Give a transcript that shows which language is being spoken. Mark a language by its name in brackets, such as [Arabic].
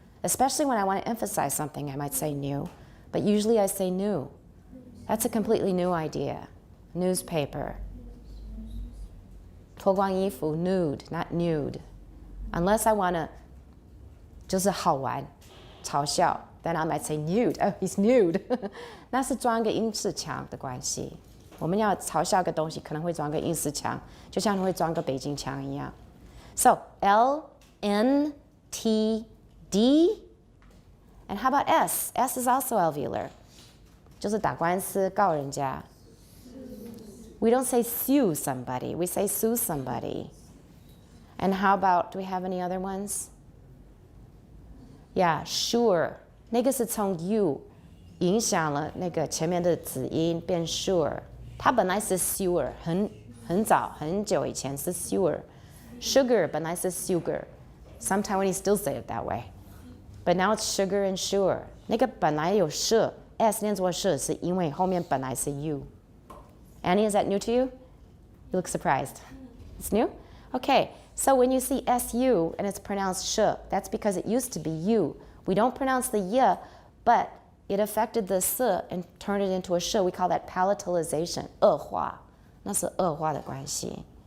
[English] Especially when I want to emphasize something, I might say new. But usually I say new. That's a completely new idea. Newspaper. 脱光衣服, nude, not nude. Unless I want to 就是好玩,嘲笑, then I might say nude. Oh, he's nude. [Chinese] 那是装个英式腔的关系。我们要嘲笑个东西，可能会装个英式腔，就像会装个北京腔一样。 So L, N, T, D, [English] And how about S? S is also alveolar. 就是打官司告人家. We don't say sue somebody, we say sue somebody. And how about, do we have any other ones? Yeah, sure. [Chinese] 那个是从 you 影响了那个前面的子音变 sure. 它本来是 sewer, 很早很久以前是 sewer. [English] Sugar 本来是 sugar. Some Taiwanese still say it that way. But now it's sugar and sure. [Chinese] 那个本来有 sh, s 念作 sh 是因为后面本来是 you. [English] Annie, is that new to you? You look surprised. It's new? Okay, so when you see su and it's pronounced sh, that's because it used to be you. We don't pronounce the y, but it affected the s and turned it into a sh. We call that palatalization, 恶化.那是恶化的关系.